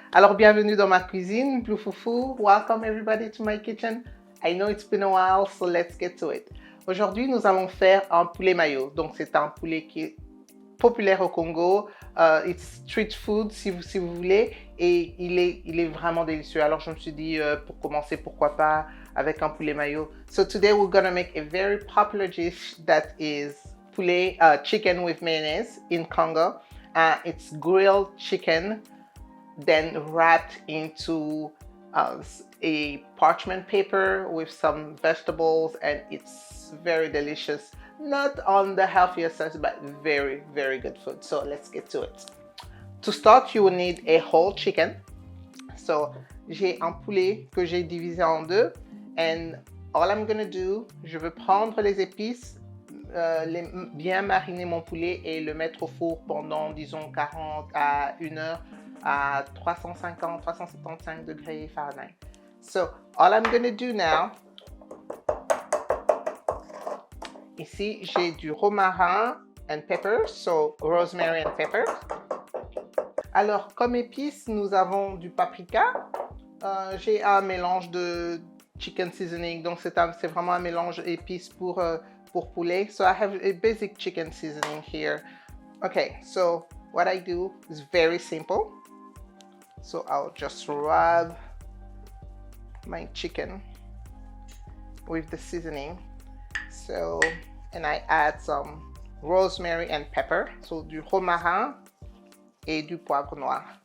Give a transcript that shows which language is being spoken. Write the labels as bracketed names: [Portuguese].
[French] Alors bienvenue dans ma cuisine, Blue Fufu. [English] Welcome everybody to my kitchen. I know it's been a while, so let's get to it. [French] Aujourd'hui, nous allons faire un poulet mayo. Donc c'est un poulet qui est populaire au Congo. [English] It's street food [French] si vous voulez. Et il est vraiment délicieux. Alors je me suis dit, pour commencer, pourquoi pas avec un poulet mayo. [English] So today we're gonna make a very popular dish that is poulet chicken with mayonnaise in Congo. It's grilled chicken, then wrapped into a parchment paper with some vegetables, and it's very delicious. Not on the healthier side, but very, very good food. So let's get to it. To start, you will need a whole chicken. [French] So j'ai un poulet que j'ai divisé en deux, [English] and all I'm gonna do, [French] je vais prendre les épices, bien mariner mon poulet et le mettre au four pendant, disons, 40 à 1 heure à 350-375 degrés Fahrenheit. [English] So, all I'm gonna do now, [French] ici, j'ai du romarin [English] and pepper, so rosemary and pepper. [French] Alors, comme épices, nous avons du paprika. J'ai un mélange de [English] chicken seasoning, [French] donc c'est vraiment un mélange épices pour poulet. [English] So I have a basic chicken seasoning here. Okay, so what I do is very simple. So I'll just rub my chicken with the seasoning. So, and I add some rosemary and pepper. [French] So du romarin et du poivre noir.